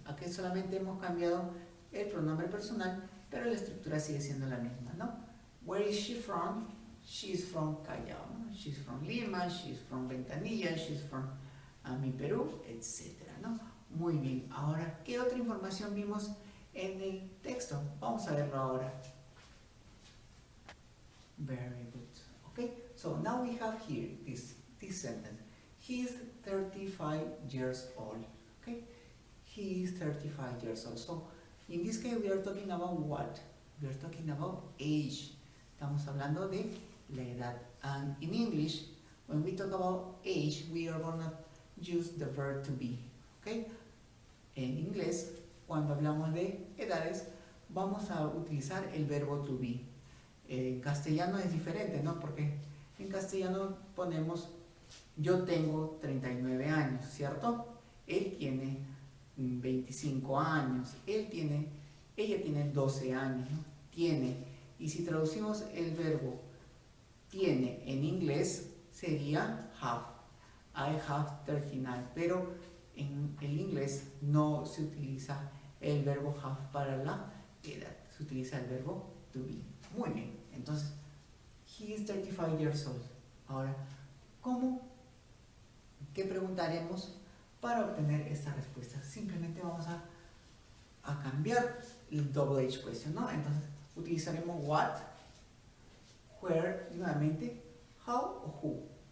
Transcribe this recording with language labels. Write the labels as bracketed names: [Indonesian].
[Spanish] Aquí solamente hemos cambiado el pronombre personal, pero la estructura sigue siendo la misma, ¿no? [English] Where is she from? She's from Callao, ¿no? She's from Lima, she's from Ventanilla, she's from mi Perú, etc., ¿no? [Spanish] Muy bien. Ahora, ¿qué otra información vimos en el texto? Vamos a verlo ahora. [English] Very good. Okay, so now we have here this sentence. He is 35 years old. Okay, he is 35 years old. So in this case we are talking about what? We are talking about age. [Spanish] Estamos hablando de la edad. [English] And in English, when we talk about age, we are gonna use the verb to be. Okay? [Spanish] En inglés, cuando hablamos de edades, vamos a utilizar el verbo to be. En castellano es diferente, ¿no? Porque en castellano ponemos yo tengo 39 años, ¿cierto? Él tiene 25 años, ella tiene 12 años, ¿no? Tiene. Y si traducimos el verbo tiene en inglés sería have. [English] I have 39. [Spanish] Pero en el inglés no se utiliza el verbo have para la edad. Se utiliza el verbo to be. Muy bien. [English] Entonces, he is 35 years old. [Spanish] Ahora, ¿qué preguntaremos para obtener esta respuesta? Simplemente vamos a cambiar el double H question, ¿no? Entonces, utilizaremos what, where, y nuevamente, how o who.